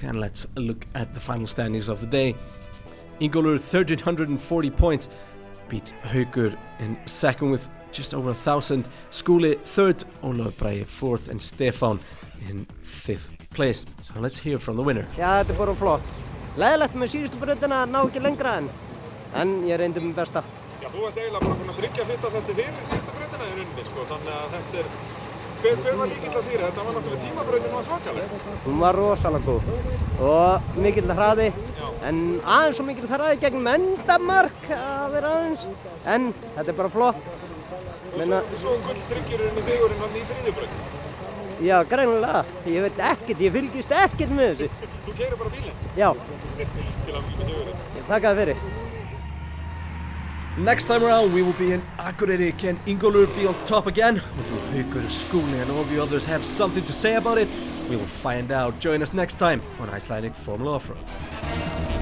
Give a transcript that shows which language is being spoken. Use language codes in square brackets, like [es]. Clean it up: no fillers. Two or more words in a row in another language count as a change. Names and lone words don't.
[en] And let's look at the final standings of the day. Ingólfur 1,340 points. Beats Haukur in second with just over 1,000. Skúli third. Ólafur Bragi fourth. And Stefán in fifth place. So let's hear from the winner. [is] Já, þetta bara flott. Leiðilegt með síðustu brautina að ná ekki lengra en ég reyndi mitt besta. Já, þú ert eiginlega bara búinn að tryggja fyrsta seti fyrir síðustu brautina í rauninni, sko. Þannig að þetta hver var líkill að sigri? Þetta var náttúrulega tímabrautin var svakaleg. Hún var rosalega góð og mikill hraði, en aðeins svo mikill hraði gegn endamark að vera aðeins, en þetta bara flott. Og svo gulltryggir rauninni sigurinn hann í þriðju braut. Já, greinilega. Ég veit ekkert, ég fylgist ekkert með þessu. Þú keyrir bara bílinn? Já. Til að með sigurinn. Ég taka það fyrir. [en] Next time around we will be in Akureyri. Can Ingólfur be on top again? Or do Haukur, Skúli and all the others have something to say about it? We will find out. Join us next time on Icelandic Formula Offroad.